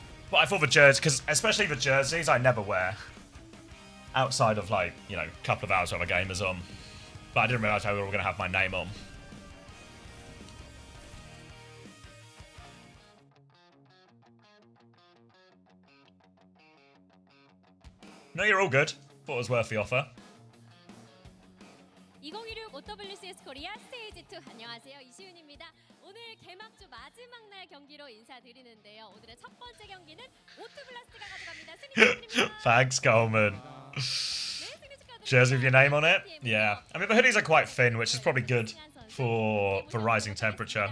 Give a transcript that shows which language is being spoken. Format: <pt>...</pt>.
<en>But I thought the jerseys, because especially the jerseys, I never wear. Outside of, like, you know, a couple of hours while the game is on. But I didn't realise how we were going to have my name on. No, you're all good. Thought it was worth the offer.</en> <ko>2016 OWCS 코리아 스테이지 2 안녕하세요. 이시윤입니다. 오늘 개막주 마지막 날 경기로 인사드리는데요. 오늘의 첫 번째 경기는 오투블라스트가 가져갑니다. 승리 축하드립니다.</ko> <en>Thanks, Coleman. Jersey with your name on it? Yeah. I mean, the hoodies are quite thin, which is probably good for rising temperature.</en>